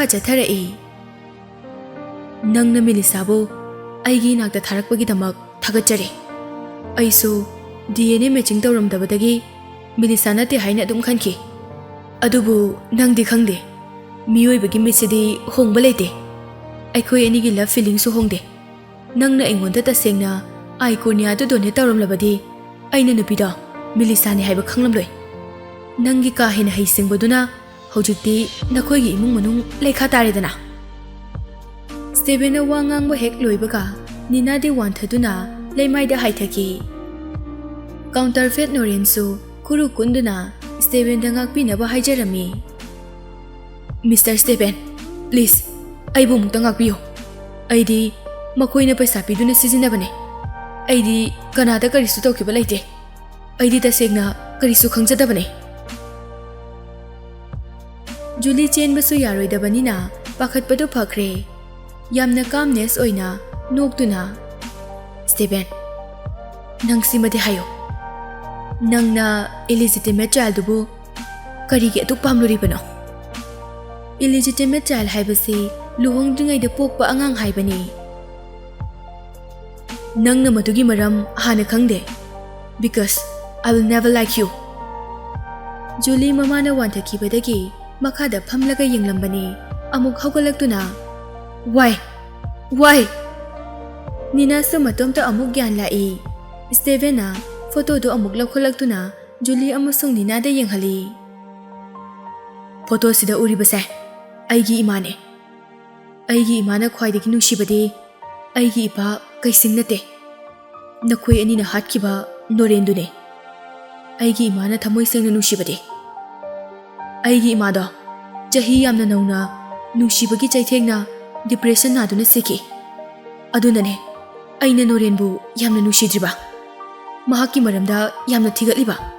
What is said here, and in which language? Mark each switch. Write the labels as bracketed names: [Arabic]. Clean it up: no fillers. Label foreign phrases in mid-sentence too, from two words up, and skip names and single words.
[Manipuri] chatharai nangna Melissa bo aigi nakta tharakpagi damak thagachare aisu DNA matching tawramdabadagi Melissa nate haina adum khanki adubu nangdi khangde miyoibagi mitsidi hongba leite aikhoi anigi [English] love feeling [Manipuri] su hongde nangna engonda tasengna iconiya du done tawramlabadi aina nupida Melissa ni haiba khanglamloi nangi ka hena haisingbaduna hojikti nakhoigi imung manung lekha taredana Steven wangangba hek loibaga Nina de wanthaduna leimaida haithaki counterfeit Norensu kuru kunduna Steven dangak pinaba haijarami Mr. Steven please aibu mukta ngakpiyo aidi makoina paisa piduna sizinabane aidi kanada karisu tawkiba leite aidi tasegna karisu khangjadabane Julie chenbasu yaroidabanina pakhatpadu phakre yamna calmness oina noktuna Steven nangsimade hayo nangna [English] illegitimate child [Manipuri] dubu karigi atuk pamluribano [English] illegitimate child [Manipuri] haibasi luhongdringai da pokpa angang haibani nangna madugi maram hana khangde [English] because I will never like you [Manipuri] Julie mamana wanthakibadagi makhada phamlaga yenglambani amuk hawgalaktuna Why? Nina sa matomta amuk gyan lai Steven na photo do amuk lakholaktuna Julie amasung Nina da yenghali photo sida uribase aigi imana khwaidagi nungsibadi aigi ipa kaisingnate nakhoi anina hatkiba norendune aigi imana thamoi sengna nungsibadi aigi imada jahi yamna nauna nungsibagi chaithengna depression naduna siki adunane aina norenbu yamna nusidriba mahaki maramda yamna thigatliba